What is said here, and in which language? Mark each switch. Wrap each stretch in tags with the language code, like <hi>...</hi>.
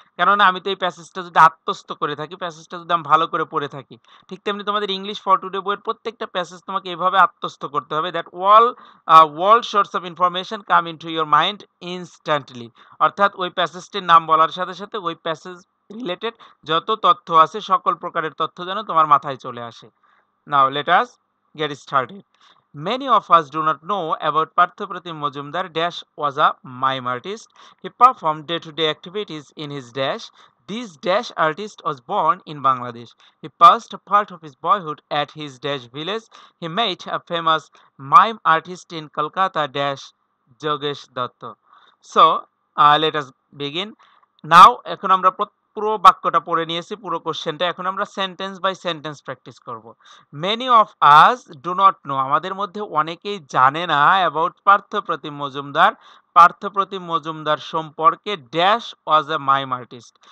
<bn>কেননা আমি তো এই প্যাসেজটা যদি আত্মস্থ করে থাকি, প্যাসেজটা যদি আমি ভালো করে পড়ে থাকি, ঠিক তেমনি তোমাদের ইংলিশ ফর টুডে বইয়ের প্রত্যেকটা প্যাসেজ তোমাকে এভাবে আত্মস্থ করতে হবে that</bn> <en>all sorts of information come into your mind instantly।</en> <bn>অর্থাৎ ওই প্যাসেজটির নাম বলার সাথে সাথে ওই প্যাসেজ রিলেটেড যত তথ্য আছে সকল প্রকারের তথ্য যেন তোমার মাথায় চলে আসে।</bn> <en>Now let us get started. Many of us do not know about Parthapratim Majumdar. Dash was a mime artist. He performed day-to-day activities in his dash. This dash artist was born in Bangladesh. He passed a part of his boyhood at his dash village. He met a famous mime artist in Kolkata dash Jogesh Datta. So let us begin.</en> <bn>Now এখন আমরা পুরো বাক্যটা পড়ে নিয়েছি, পুরো কোশ্চেনটা। এখন আমরা সেন্টেন্স বাই সেন্টেন্স প্র্যাকটিস করব।</bn> <en>many of us do not know,</en> <bn>আমাদের মধ্যে অনেকেই জানে না অ্যাবাউট পার্থপ্রতিম মজুমদার, পার্থপ্রতিম মজুমদার সম্পর্কে</bn> <en>Dash was a mime artist.</en>